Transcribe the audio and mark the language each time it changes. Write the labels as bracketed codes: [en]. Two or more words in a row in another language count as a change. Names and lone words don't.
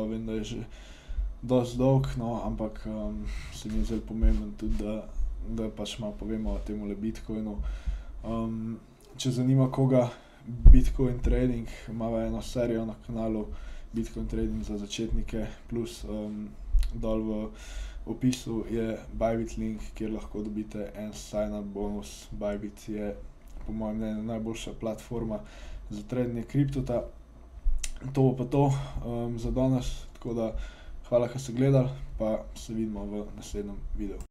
[sl] Vem, da je že dosti dolg, no, ampak se mi je zdaj pomembno tudi, da pač malo povemo o temule Bitcoinu. Če zanima koga [en] Bitcoin trading, [sl] imava eno serijo na kanalu [en] Bitcoin trading [sl] za začetnike, plus dol v opisu je Bybit link, kjer lahko dobite en [en] sign-up bonus. [sl] Bybit je po mojem mnenju najboljša platforma za trading kriptota. To bo pa to za danes, tako da hvala, ke ste gledali, pa se vidimo v naslednjem videu.